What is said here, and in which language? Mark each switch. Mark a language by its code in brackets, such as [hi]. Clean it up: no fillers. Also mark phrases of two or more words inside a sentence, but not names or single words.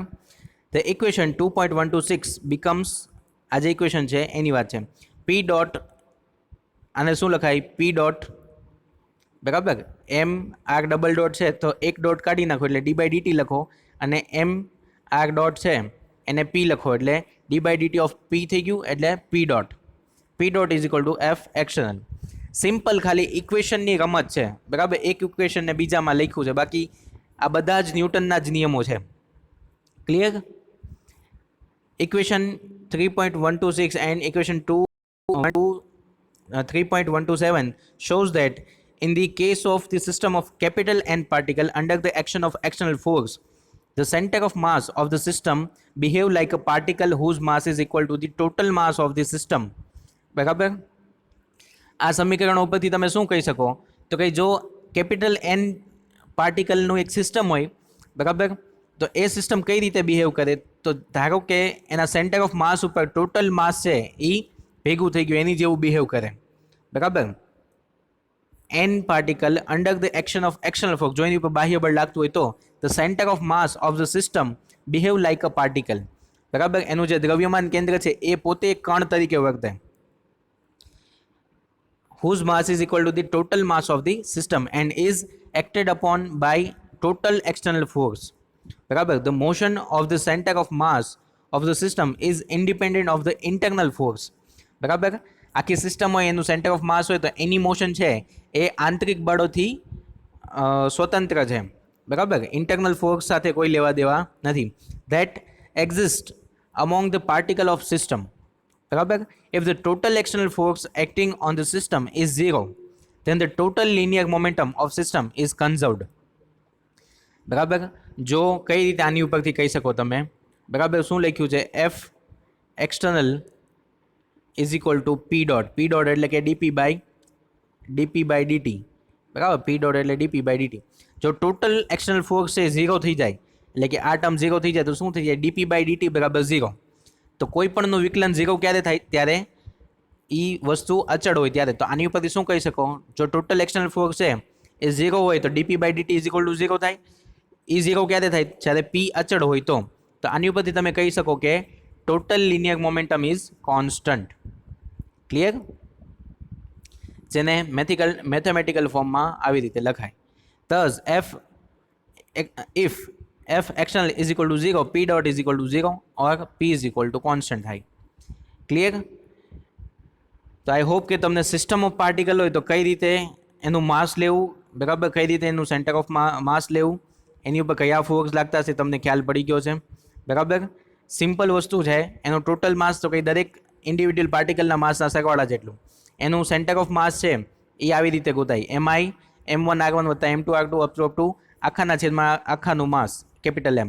[en] The equation 2.126 becomes, [gu] આ જે ઇક્વેશન છે એની વાત છે, [en] P dot, [gu] આને શું લખાય, [en] P dot, [gu] બરાબર, [en] M R double dot [gu] છે તો એક ડોટ કાઢી નાખો એટલે d/dt લખો, અને [en] M R dot [gu] છે એને P લખો એટલે [en] d/dt of P [gu] થઈ ગયું, એટલે [en] P dot is equal to F external. [gu] સિમ્પલ ખાલી ઇક્વેશનની રમત છે, બરાબર, એક ઇક્વેશનને બીજામાં લખ્યું છે, બાકી આ બધા જ ન્યૂટનના જ નિયમો છે. ક્લિયર? [en] ઇક્વેશન 3.126 and equation 3.127 shows that in the case of the system of capital N particle under the action of external force, the center of mass of the system behave like a particle whose mass is equal to the total mass of the system. [gu] બરાબર, આ સમીકરણ ઉપરથી તમે શું કહી શકો, તો કે જો [en] capital N [gu] પાર્ટિકલનું એક સિસ્ટમ હોય, બરાબર, તો એ સિસ્ટમ કઈ રીતે બિહેવ કરે, તો ધારો કે એના [en] center of mass [gu] ઉપર [en] total mass [gu] છે એ ભેગું થઈ ગયું, એની જેવું બિહેવ કરે, બરાબર. [en] N particle under the action of external force, [gu] જો એની ઉપર બાહ્ય બળ લાગતું હોય તો [en] the center of mass of the system behave like a particle, [gu] બરાબર, એનું જે દ્રવ્યમાન કેન્દ્ર છે એ પોતે કણ તરીકે વર્તે, [en] whose mass is equal to the total mass of the system and is acted upon by total external force. બરાબર, the motion of the center of mass of the system is independent of the internal force. [gu] બરાબર, આખી સિસ્ટમ હોય એનું [en] center of mass [gu] હોય તો એની મોશન છે એ આંતરિક બળોથી સ્વતંત્ર છે, બરાબર, [en] internal force [gu] સાથે કોઈ લેવા દેવા નથી. [en] that exist among the particle of system, બરાબર. If the total external force acting on the system is zero, then the total linear momentum of system is conserved. [gu] બરાબર, જો કઈ રીતે આની ઉપરથી કહી શકો તમે, બરાબર, શું લખ્યું છે, [en] F external is equal to P dot, P dot [gu] એટલે કે [en] dp by dt, બરાબર, P dot એટલે dp by dt. [gu] જો [en] total external force [gu] છે ઝીરો થઈ જાય, એટલે કે આ ટર્મ ઝીરો થઈ જાય તો શું થઈ જાય, [en] dp by dt [gu] બરાબર ઝીરો. તો કોઈ પણનું વિકલન ઝીરો ક્યારે થાય, ત્યારે એ વસ્તુ અચળ હોય ત્યારે. તો આની ઉપરથી શું કહી શકો, જો [en] total external force [gu] છે એ ઝીરો હોય તો [en] dp by dt is equal to zero [gu] થાય. એ ઝીરો ક્યારે થાય, જ્યારે p અચળ હોય તો આની ઉપરથી તમે કહી શકો કે [en] total linear momentum is constant. [gu] ક્લિયર? જેને [en] mathematical form [gu] આવી રીતે લખાય. [en] thus if F external is equal to 0, P dot is equal to 0 or P is equal to constant થાય. [gu] ક્લિયર? તો [en] I hope [gu] કે તમને [en] system of particle [gu] હોય તો કઈ રીતે એનું માસ લેવું, બરાબર, કઈ રીતે એનું [en] center of mass [gu] લેવું, એની ઉપર કયા ફોર્સ લાગતા છે તમને ખ્યાલ પડી ગયો છે, બરાબર. સિમ્પલ વસ્તુ છે, એનું [en] total mass [gu] તો કંઈ દરેક [en] individual particle [gu] માસના સરવાળા જેટલું, એનું [en] center of mass [gu] છે એ આવી રીતે ગોતાય, MI M1R1 વત્તા M2R2 [en] up to [gu] આખાના છેદમાં આખાનું માસ [en] capital M.